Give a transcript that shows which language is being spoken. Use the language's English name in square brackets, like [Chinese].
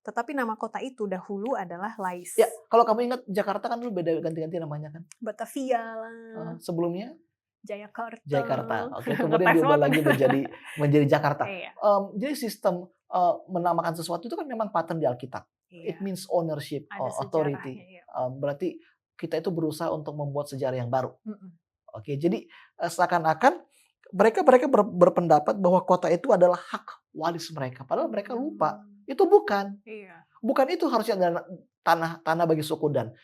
[Indonesian] Tetapi nama kota itu dahulu adalah Lais. Ya, kalau kamu ingat Jakarta kan dulu beda ganti-ganti namanya kan? Batavia lah. Sebelumnya? Jakarta. Oke, kemudian diubah lagi menjadi Jakarta. Iya. Jadi sistem menamakan sesuatu itu kan memang pattern di Alkitab. Iya. [English] It means ownership, authority. [Indonesian] Berarti kita itu berusaha untuk membuat sejarah yang baru. Oke, jadi seakan-akan mereka berpendapat bahwa kota itu adalah hak waris mereka. Padahal mereka lupa. Itu bukan. Iya. Bukan itu harusnya ada tanah bagi suku Dan.